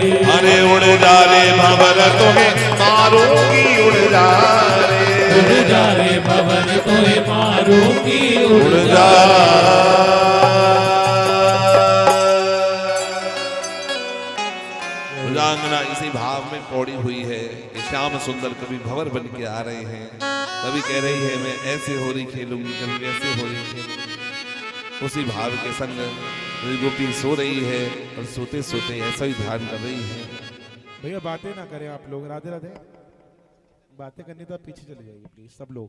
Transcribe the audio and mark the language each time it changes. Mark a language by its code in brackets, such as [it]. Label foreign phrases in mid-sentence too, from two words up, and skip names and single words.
[hi] अरे उड़ जा रे भंवर तुम्हें मारूंगी, उड़ जा रे, उड़ जा रे भंवर तोहे मारूंगी, उड़ जा। रांगना इसी भाव में पौड़ी हुई है कि श्याम सुंदर कभी भंवर बन के आ रहे हैं, कभी कह रही है मैं ऐसे होली खेलूंगी, कभी वैसे होली खेलूंगी। उसी भाव के संग गोपी सो रही है और सोते सोते ऐसा ही ध्यान कर रही है। भैया बातें ना करें आप लोग, राधे राधे। बातें करनी तो आप पीछे चले जाइए प्लीज सब लोग।